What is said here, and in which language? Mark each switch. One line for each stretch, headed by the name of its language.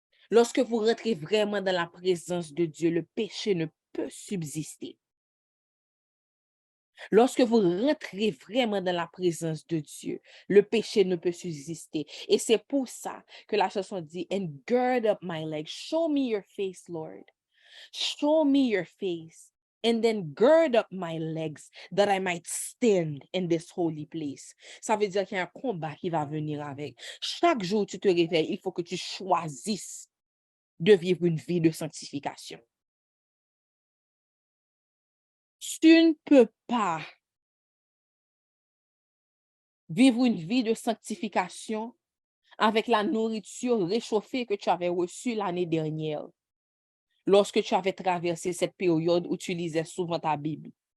French: Lorsque vous rentrez vraiment dans la présence de Dieu, le péché ne peut subsister. Lorsque vous rentrez vraiment dans la présence de Dieu, le péché ne peut subsister. Et c'est pour ça que la chanson dit,
English: and gird up my legs, show me your face, Lord. Show me your face, and then gird up my legs, that I might stand in this holy place.
French: Ça veut dire qu'il y a un combat qui va venir avec. Chaque jour tu te réveilles, il faut que tu choisisses de vivre une vie de sanctification. Tu ne peux pas vivre une vie de sanctification avec la nourriture réchauffée que tu avais reçue l'année dernière, lorsque tu avais traversé cette période où tu lisais souvent ta Bible.